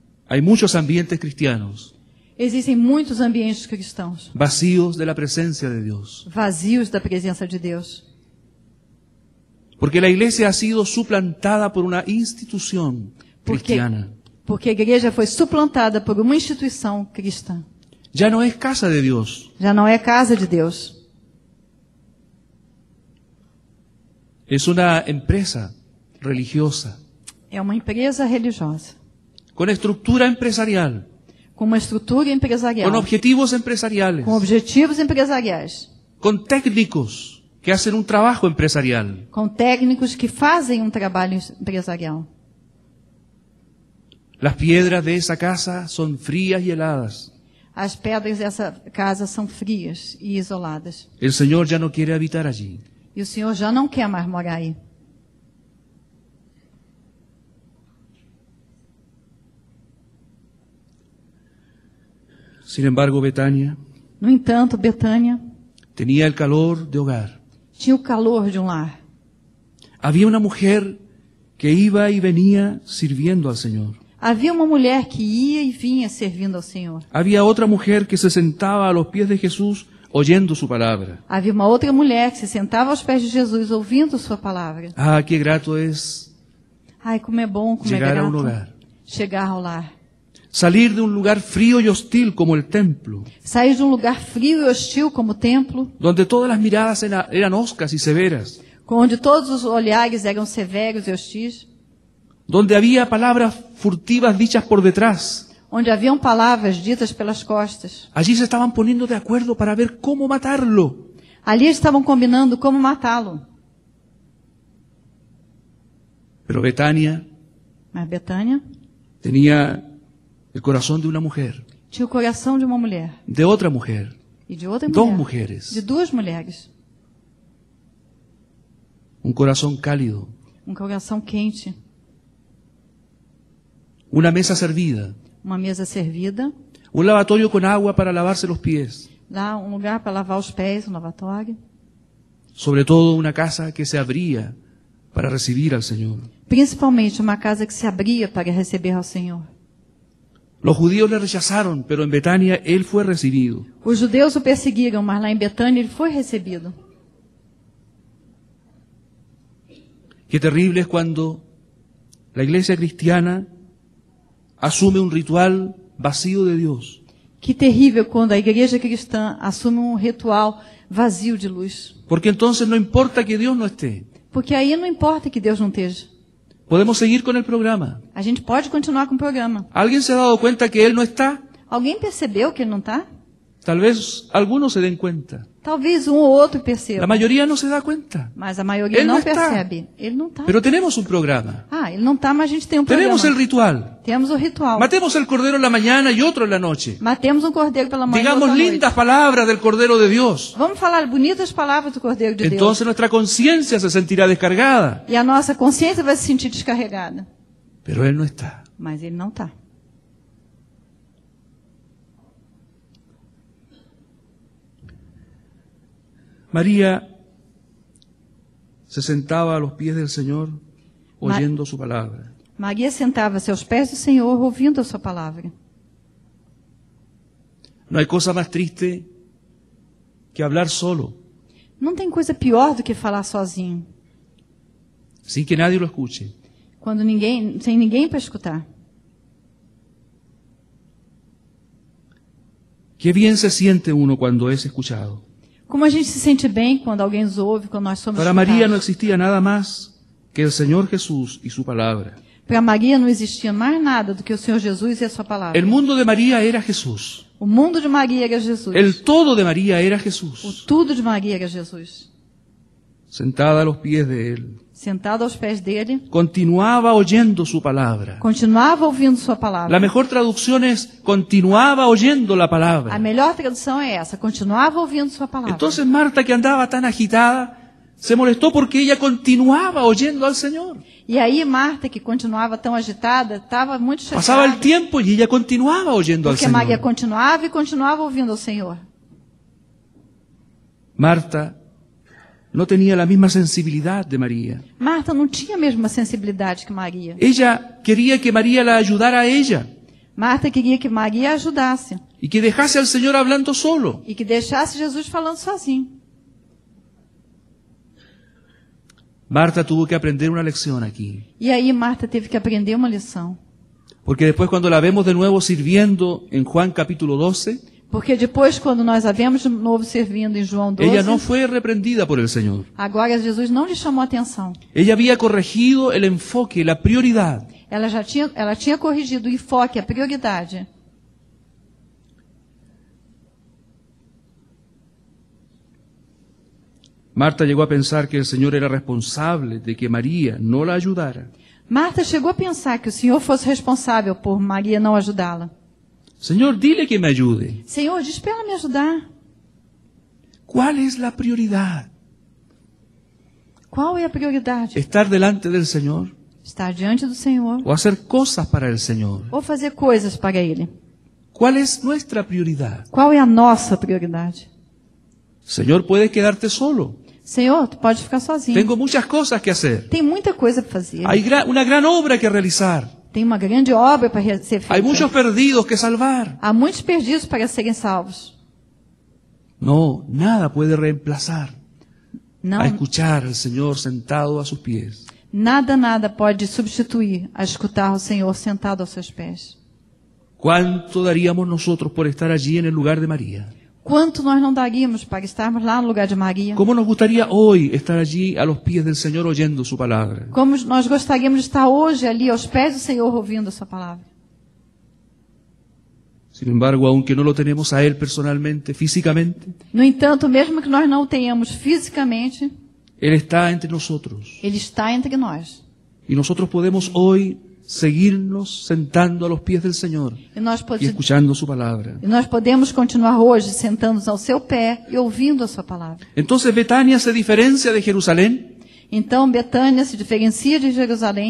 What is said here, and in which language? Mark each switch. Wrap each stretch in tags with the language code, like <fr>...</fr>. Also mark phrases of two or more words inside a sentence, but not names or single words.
<es>Hay muchos ambientes cristianos</es> <pt>Existem muitos ambientes cristãos</pt> <es>vacíos de la presencia de Dios.</es> <pt>vazios da presença de Deus.</pt> <es>Porque la iglesia ha sido suplantada por una institución cristiana.</es> <pt>Porque a igreja foi suplantada por uma instituição cristã.</pt> <es>Ya no es casa de Dios.</es> <pt>Já não é casa de Deus.</pt> <es>Es una empresa religiosa,</es> <pt>É uma empresa religiosa,</pt> <es>con estructura empresarial,</es> <pt>com uma estrutura empresarial,</pt> <es>con objetivos empresariales,</es> <pt>com objetivos empresariais,</pt> <es>con técnicos que hacen un trabajo empresarial.</es> <pt>com técnicos que fazem trabalho empresarial.</pt> <es>Las piedras de esa casa son frías y heladas.</es> <pt>As pedras dessa casa são frias e isoladas.</pt> <es>El Señor ya no quiere habitar allí.</es> <pt>E o Senhor já não quer mais morar aí.</pt> <es>Sin embargo, Betania</es> <pt>No entanto, Betânia</pt> <es>tenía el calor de hogar.</es> <pt>tinha o calor de um lar.</pt> <es>Había una mujer que iba y venía sirviendo al Señor.</es> <pt>Havia uma mulher que ia e vinha servindo ao Senhor.</pt> <es>Había otra mujer que se sentaba a los pies de Jesús oyendo su palabra.</es> <pt>Havia uma outra mulher que se sentava aos pés de Jesus ouvindo sua palavra.</pt> <es>Ah, qué grato es</es> <pt>Ai, como é bom, como</pt> <es>llegar</es> <pt>é</pt> <es>a un</es> <pt>grato</pt> <es>hogar.</es> <pt>chegar ao lar.</pt> <es>Salir de un lugar frío y hostil como el templo,</es> <pt>Sair de um lugar frio e hostil como o templo,</pt> <es>donde todas las miradas eran hoscas y severas,</es> <pt>onde todos os olhares eram severos e hostis,</pt> <es>donde había palabras furtivas dichas por detrás.</es> <pt>onde haviam palavras ditas pelas costas.</pt> <es>Allí se estaban poniendo de acuerdo para ver cómo matarlo.</es> <pt>Ali estavam combinando como matá-lo.</pt> <es>Pero Betania</es> <pt>Mas Betânia</pt> <es>tenía el corazón de una mujer,</es> <pt>tinha o coração de uma mulher</pt> <es>de otra mujer,</es> <pt>e de outra</pt> <es>dos</es> <pt>mulher,</pt> <es>mujeres,</es> <pt>de duas mulheres.</pt> <es>un corazón cálido,</es> <pt>Um coração quente,</pt> <es>una mesa servida,</es> <pt>uma mesa servida,</pt> <es>un lavatorio con agua para lavarse los pies,</es> <pt>lá um lugar para lavar os pés, um lavatório.</pt> <es>sobre todo una casa que se abría para recibir al Señor.</es> <pt>Principalmente uma casa que se abria para receber ao Senhor.</pt> <es>Los judíos le rechazaron, pero en Betania él fue recibido.</es> <pt>Os judeus o perseguiram, mas lá em Betânia ele foi recebido.</pt> <es>Qué terrible es cuando la iglesia cristiana asume un ritual vacío de Dios.</es> <pt>Que terrível quando a igreja cristã assume um ritual vazio de luz.</pt> <es>Porque entonces no importa que Dios no esté.</es> <pt>Porque aí não importa que Deus não esteja.</pt> <es>Podemos seguir con el programa.</es> <pt>A gente pode continuar com o programa.</pt> <es>¿Alguien se ha dado cuenta que Él no está?</es> <pt>Alguém percebeu que ele não está?</pt> <es>Tal vez algunos se den cuenta.</es> <pt>Talvez um ou outro</pt> <es>La</es> <pt>perceba.</pt> <es>mayoría no se da cuenta.</es> <pt>Mas a maioria Ele não não está. percebe. Ele não está.</pt> <es>Pero tenemos un programa.</es> <pt>Ah, ele não está, mas a gente tem um programa.</pt> <es>Tenemos el ritual.</es> <pt>Temos o ritual.</pt> <es>Matemos el cordero en la mañana y otro en la noche.</es> <pt>Matemos um cordeiro pela manhã e</pt> <es>Digamos</es> <pt>outra à noite.</pt> <es>lindas palabras del Cordero de Dios.</es> <pt>Vamos falar bonitas palavras do Cordeiro de Deus.</pt> <es>Entonces nuestra conciencia se sentirá descargada.</es> <pt>E a nossa consciência vai se sentir descarregada.</pt> <es>Pero Él no está.</es> <pt>Mas ele não está.</pt> <es>María se sentaba a los pies del Señor oyendo su palabra.</es> <pt>Maria sentava-se aos pés do Senhor ouvindo a sua palavra.</pt> <es>No hay cosa más triste que hablar solo,</es> <pt>Não tem coisa pior do que falar sozinho,</pt> <es>sin que nadie lo escuche.</es> <pt>quando sem ninguém para escutar.</pt> <es>Qué bien se siente uno cuando es escuchado.</es> <pt>Como a gente se sente bem quando alguém nos ouve, quando nós somos</pt> <es>Para María no</es> <pt>escutados.</pt> <es>existía nada más que el Señor Jesús y su palabra.</es> <pt>Para Maria não existia mais nada do que o Senhor Jesus e a sua palavra.</pt> <es>El mundo de María era Jesús.</es> <pt>O mundo de Maria era Jesus.</pt> <es>El todo de María era</es> <pt>O</pt> <es>Jesús.</es> <pt>tudo de Maria era Jesus.</pt> <es>Sentada a los pies de Él,</es> <pt>Sentado aos pés dele,</pt> <es>continuaba oyendo su palabra.</es> <pt>continuava ouvindo sua palavra.</pt> <es>La mejor traducción es continuaba oyendo la</es> <pt>A</pt> <es>palabra.</es> <pt>melhor tradução é essa, continuava ouvindo sua palavra.</pt> <es>Entonces Marta, que andaba tan agitada, se molestó porque ella continuaba oyendo al Señor.</es> <pt>E aí Marta, que continuava tão agitada, estava muito</pt> <es>Pasaba el</es> <pt>chateada,</pt> <es>tiempo y ella continuaba oyendo al</es> <pt>porque Maria</pt> <es>Señor.</es> <pt>continuava e continuava ouvindo ao Senhor.</pt> <es>Marta no tenía la misma sensibilidad de María.</es> <pt>Marta não tinha a mesma sensibilidade que Maria.</pt> <es>Ella quería que María la ayudara a ella.</es> <pt>Marta queria que Maria ajudasse</pt> <es>y que dejase al Señor hablando solo.</es> <pt>e que deixasse Jesus falando sozinho.</pt> <es>Marta tuvo que aprender una lección aquí.</es> <pt>E aí Marta teve que aprender uma lição.</pt> <es>Porque después cuando la vemos de nuevo sirviendo en Juan capítulo 12,</es> <pt>Porque depois, quando nós a vemos de novo servindo em João 12,</pt> <es>ella no fue reprendida por el Señor.</es> <pt>agora Jesus não lhe chamou atenção.</pt> <es>Ella había corregido el enfoque, la prioridad.</es> <pt>Ela tinha corrigido o enfoque, a prioridade.</pt> <es>Marta llegó a pensar que el Señor era responsable de que María no la ayudara.</es> <pt>Marta chegou a pensar que o Senhor fosse responsável por Maria não ajudá-la.</pt> <es>Señor, dile que me ayude.</es> <pt>Senhor, diz para ela me ajudar.</pt> <es>¿Cuál es la prioridad?</es> <pt>Qual é a prioridade?</pt> <es>¿Estar delante del Señor</es> <pt>Estar diante do Senhor</pt> <es>o hacer cosas para el Señor?</es> <pt>ou fazer coisas para Ele?</pt> <es>¿Cuál es nuestra prioridad?</es> <pt>Qual é a nossa prioridade?</pt> <es>Señor, puedes quedarte solo.</es> <pt>Senhor, tu pode ficar sozinho.</pt> <es>Tengo muchas cosas que hacer.</es> <pt>Tem muita coisa para fazer.</pt> <es>Hay una gran obra que realizar.</es> <pt>Tem uma grande obra para ser feita.</pt> <es>Hay muchos perdidos que salvar.</es> <pt>Há muitos perdidos para serem salvos.</pt> <es>No, nada puede reemplazar</es> <pt>Não,</pt> <es>a escuchar al Señor sentado a sus pies.</es> <pt>nada pode substituir a escutar o Senhor sentado aos seus pés.</pt> <es>¿Cuánto daríamos nosotros por estar allí en el lugar de María?</es> <pt>Quanto nós não daríamos para estarmos lá no lugar de Maria?</pt> <es>¿Cómo nos gustaría hoy estar allí a los pies del Señor oyendo su palabra?</es> <pt>Como nós gostaríamos de estar hoje ali aos pés do Senhor ouvindo a sua palavra.</pt> <es>Sin embargo, aunque no lo tenemos a Él personalmente, físicamente,</es> <pt>No entanto, mesmo que nós não o tenhamos fisicamente,</pt> <es>Él está entre nosotros.</es> <pt>Ele está entre nós.</pt> <es>Y nosotros podemos hoy seguirnos sentando a los pies del Señor</es> <pt>E nós,</pt> <es>y escuchando su palabra.</es> <pt>podemos continuar hoje sentando-nos ao seu pé e ouvindo a sua palavra.</pt> <es>Entonces Betania se diferencia de Jerusalén.</es> <pt>Então, Betânia se diferencia de Jerusalém.</pt>